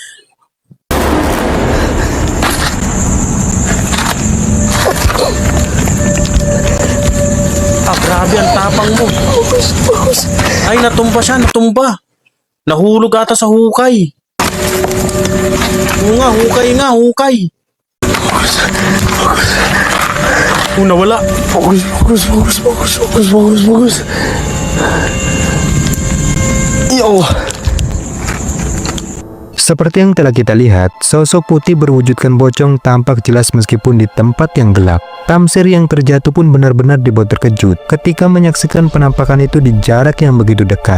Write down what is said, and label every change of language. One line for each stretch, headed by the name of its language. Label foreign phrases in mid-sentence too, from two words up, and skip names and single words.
Filipino: Grabe ang tapang mo. Ay, natumba siya, natumba. Nahulog ata sa hukay. Oo nga, hukay. Nawala.
Indonesian: Fokus.
Arabic: Ya Allah.
Indonesian: Seperti yang telah kita lihat, sosok putih berwujudkan pocong tampak jelas meskipun di tempat yang gelap. Tamsir yang terjatuh pun benar-benar dibuat terkejut ketika menyaksikan penampakan itu di jarak yang begitu dekat.